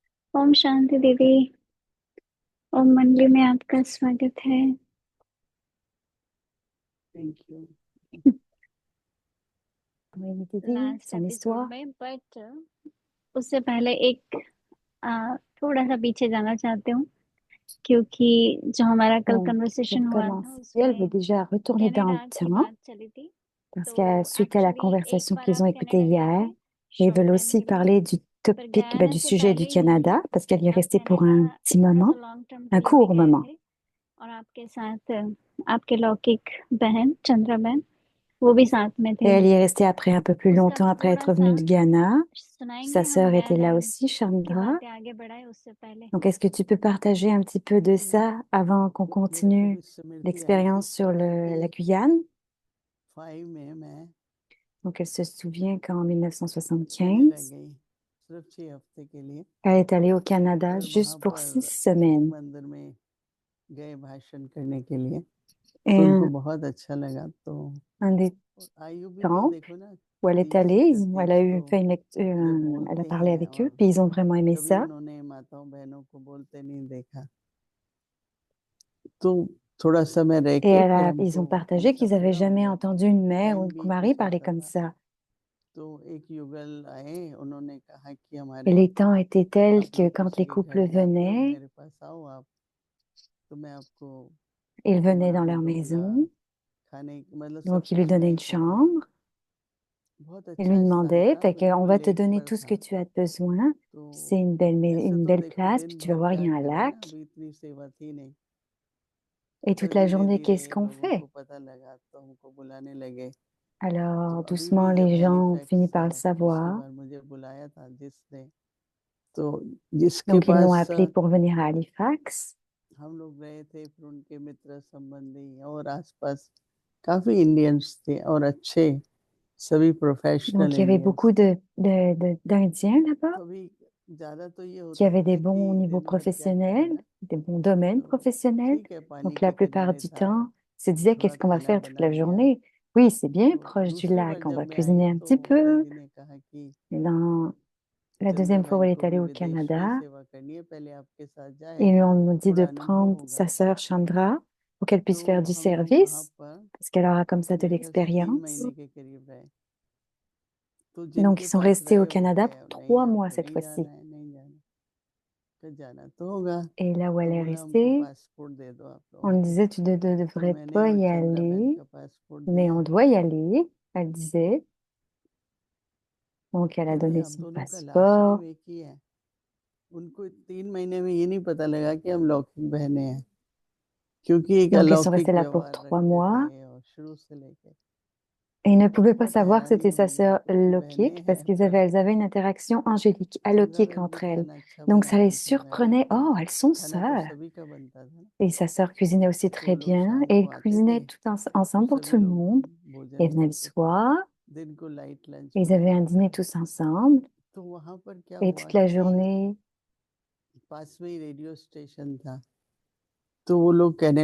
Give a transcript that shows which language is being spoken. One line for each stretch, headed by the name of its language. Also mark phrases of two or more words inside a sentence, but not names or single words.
Hindi: ओम शांति देवी। ओम मंडली में आपका स्वागत है।
English: Thank you. Noémie Didi,
Hindi: लास्ट
French: son
Hindi: एपिसोड
French: histoire.
Hindi: में बट उससे पहले एक थोड़ा सा पीछे जाना चाहती हूँ, क्योंकि जो हमारा कल
French: Bon,
Hindi: कन्वर्सेशन
French: pour
Hindi: हुआ था
French: commencer, elle veut
Hindi: उसमें
French: déjà retourner dans le
Hindi: कनाडा की
French: temps
Hindi: बात चली थी।
French: parce que
Hindi: तो
French: suite à la
Hindi: एक्चुअली एक
French: conversation
Hindi: बार
French: qu'ils
Hindi: आप
French: ont écoutée
Hindi: कनाडा गए
French: hier,
Hindi: थे
French: et ils
Hindi: शॉर्ट
French: veulent
Hindi: टाइम
French: aussi
Hindi: के लिए,
French: parler du
Hindi: पर
French: topic,
Hindi: गयाना
French: du
Hindi: से
French: sujet du
Hindi: पहले ही
French: Canada parce qu'elle y est
Hindi: आप
French: restée pour
Hindi: कनाडा
French: un petit
Hindi: थोड़ा सा
French: moment,
English: long term
Hindi: के
French: un
Hindi: लिए भी
French: court
Hindi: गए
French: moment.
Hindi: थे। और आपके साथ आपके लौकिक बहन चंद्रा बहन वो भी साथ में
French: Et
Hindi: थे।
French: elle y est restée après un peu plus
Hindi: उसका
French: longtemps après
Hindi: थोड़ा
French: être revenue
Hindi: सा
French: de Ghana.
Hindi: सुनाएंगे
French: Sa
Hindi: हम
French: sœur était là
Hindi: गयाना
French: aussi,
Hindi: की
French: Chandra.
Hindi: बातें आगे बढ़ाए उससे पहले।
French: Donc, est-ce que tu peux partager un petit peu de
Hindi: मैं
French: ça avant qu'on
Hindi: मेरे को
French: continue
Hindi: भी स्मृति आई थी
French: l'expérience sur la 75 Guyane?
Hindi: में मैं
French: Donc, elle se souvient qu'en
Hindi: कनाडा
French: 1975,
Hindi: गई सिर्फ 6 हफ्ते के लिए।
French: elle est allée au Canada
Hindi: और
French: juste
Hindi: वहां
French: pour
Hindi: पर
French: 6 semaines.
Hindi: मंदिर में गए भाषण करने के लिए,
French: Et
Hindi: तो उनको बहुत अच्छा लगा। तो
French: un des
Hindi: आयु भी तो
French: temples
Hindi: देखो ना,
French: où elle est 30 allée, elle a 31 eu
Hindi: तो
French: fait une lecture,
Hindi: जब
French: elle a
Hindi: बोलते
French: parlé
Hindi: हैं,
French: avec eux,
Hindi: और
French: puis ils ont vraiment aimé
Hindi: कभी
French: ça.
Hindi: उन्होंने माताओं बहनों को बोलते नहीं देखा। तो थोड़ा समय रह
French: Et
Hindi: के फिर
French: ils
Hindi: हमको
French: ont partagé
Hindi: ऐसा
French: qu'ils n'avaient
Hindi: पूरा हो
French: jamais
Hindi: गया था।
French: entendu une mère ou
Hindi: टाइम
French: une
Hindi: भी
French: Kumari
Hindi: कुछ
French: parler
Hindi: होता
French: comme
Hindi: था।
French: ça.
Hindi: तो एक युगल आए, उन्होंने कहा कि
French: Et
Hindi: हमारे
French: les temps étaient tels
Hindi: आप
French: que
Hindi: लोग
French: quand
Hindi: किसी
French: les
Hindi: के
French: couples
Hindi: घर जाते हो,
French: venaient,
Hindi: मेरे पास आओ आप, तो मैं आपको
French: ils venaient dans
Hindi: कमरा भी
French: leur
Hindi: दूंगा,
French: maison,
Hindi: खाने मतलब सब
French: donc ils lui
Hindi: कुछ
French: donnaient
Hindi: मैं
French: une
Hindi: करूँगा।
French: chambre,
Hindi: बहुत
French: ils lui
Hindi: अच्छा स्थान
French: demandaient,
Hindi: था,
French: fait qu'on
Hindi: बिल्कुल
French: va te
Hindi: लेक
French: donner
Hindi: पर
French: tout ce que
Hindi: था।
French: tu as besoin. C'est
Hindi: तो ऐसे
French: une
Hindi: तो
French: belle
Hindi: देखो
French: place, puis
Hindi: दिन
French: tu vas
Hindi: भर
French: voir, il
Hindi: क्या
French: y a un
Hindi: करें ना,
French: lac.
Hindi: अभी इतनी सेवा थी नहीं।
French: Et toute
Hindi: पर
French: la
Hindi: धीरे
French: journée, qu'est-ce
Hindi: धीरे
French: qu'on
Hindi: लोगों
French: fait?
Hindi: को पता लगा तो हमको बुलाने लगे। तो
French: Alors,
Hindi: अभी
French: doucement,
Hindi: भी जब
French: les gens ont fini
Hindi: हैलिफैक्स
French: par le
Hindi: पिछली
French: savoir.
Hindi: बार मुझे बुलाया था जिसने, तो जिसके
French: Donc, ils l'ont
Hindi: पास
French: appelé pour venir à Halifax.
Hindi: हम लोग गए थे, फिर उनके मित्र संबंधी और आसपास काफी इंडियंस थे और अच्छे, सभी प्रोफेशनल
French: Donc, il y avait beaucoup
Hindi: इंडियंस थे।
French: d'Indiens là-bas
Hindi: तो अभी ज्यादा तो ये
French: qui
Hindi: होता
French: avaient des
Hindi: था
French: bons
Hindi: कि
French: niveaux
Hindi: दिन भर क्या करें
French: professionnels,
Hindi: ना,
French: des bons domaines
Hindi: तो
French: professionnels.
Hindi: ठीक है, पानी
French: Donc, la
Hindi: के
French: plupart
Hindi: किनारे
French: du
Hindi: था,
French: temps, ils se disaient,
Hindi: थोड़ा
French: qu'est-ce qu'on va
Hindi: खाना
French: faire toute
Hindi: बना
French: la
Hindi: लिया।
French: journée? Oui, c'est bien
Hindi: तो
French: proche du
Hindi: दूसरी बार
French: lac, on
Hindi: जब
French: va
Hindi: मैं आई
French: cuisiner un
Hindi: तो
French: petit peu.
Hindi: दादी ने कहा कि
French: Et dans la deuxième
Hindi: चंद्रा
French: fois où
Hindi: बहन
French: elle est
Hindi: को
French: allée
Hindi: भी
French: au
Hindi: विदेश में ही
French: Canada,
Hindi: सेवा करनी है, पहले आपके साथ
French: ils lui
Hindi: जाएगा,
French: ont dit de
Hindi: थोड़ा अनुभव
French: prendre
Hindi: होगा।
French: sa sœur Chandra pour qu'elle puisse
Hindi: तो
French: faire du
Hindi: हम लोग वहाँ
French: service,
Hindi: पर
French: parce qu'elle aura comme ça de
Hindi: मेरे ख्याल से 3
French: l'expérience.
Hindi: महीने के करीब रहे। तो
French: Donc,
Hindi: जिनके
French: ils sont
Hindi: पास
French: restés au
Hindi: रहे वो
French: Canada
Hindi: गए,
French: pour
Hindi: नहीं
French: 3 mois
Hindi: आपको
French: cette
Hindi: नहीं
French: fois-ci.
Hindi: जाना है, नहीं जाना, तो जाना तो होगा।
French: Et là où elle
Hindi: तो
French: est
Hindi: बोला हमको
French: restée,
Hindi: पासपोर्ट दे दो आप
French: on
Hindi: लोगों
French: lui
Hindi: को।
French: disait, tu ne
Hindi: तो
French: devrais
Hindi: मैंने
French: pas
Hindi: और
French: y
Hindi: चंद्रा बहन
French: aller,
Hindi: का पासपोर्ट
French: mais
Hindi: दिया।
French: on doit y aller, elle disait. Donc, elle a
Hindi: कहते
French: donné
Hindi: हम
French: son
Hindi: दोनों का लास्ट
French: passeport.
Hindi: नेम एक ही है। उनको 3 महीने में ये नहीं पता लगा कि हम लौकिक बहनें हैं, क्योंकि एक
French: Donc, ils sont
Hindi: अलौकिक
French: restés là pour
Hindi: व्यवहार
French: trois
Hindi: रखते
French: mois.
Hindi: थे और शुरू से लेके।
French: Et ils ne
Hindi: तो
French: pouvaient pas
Hindi: बहुत
French: savoir que
Hindi: हैरानी
French: c'était sa
Hindi: हुई
French: sœur
Hindi: हमको कि
French: Lokik
Hindi: बहनें
French: parce
Hindi: हैं,
French: qu'ils
Hindi: पर
French: elles avaient une interaction angélique,
Hindi: चंद्रा
French: alaukique
Hindi: बहन भी
French: entre elles.
Hindi: खाना अच्छा
French: Donc, ça les
Hindi: बनाती थी, मैं
French: surprenait.
Hindi: देखा।
French: Oh, elles sont
Hindi: खाना तो
French: sœurs.
Hindi: सभी का बनता था ना।
French: Et sa sœur cuisinait aussi
Hindi: तो
French: très
Hindi: वो लोग
French: bien.
Hindi: शाम
French: Et
Hindi: को
French: ils
Hindi: आते थे,
French: cuisinaient tout
Hindi: तो
French: ensemble pour
Hindi: सभी
French: tout le
Hindi: लोग
French: monde. Et
Hindi: भोजन
French: ils venaient le
Hindi: करते थे।
French: soir.
Hindi: दिन को
English: light lunch
French: Et ils avaient un
Hindi: बनाया
French: dîner
Hindi: था।
French: tous ensemble.
Hindi: तो वहाँ पर क्या
French: Et
Hindi: हुआ
French: toute la
Hindi: कि
French: journée,
Hindi: पास में ही रेडियो स्टेशन था, तो वो लोग कहने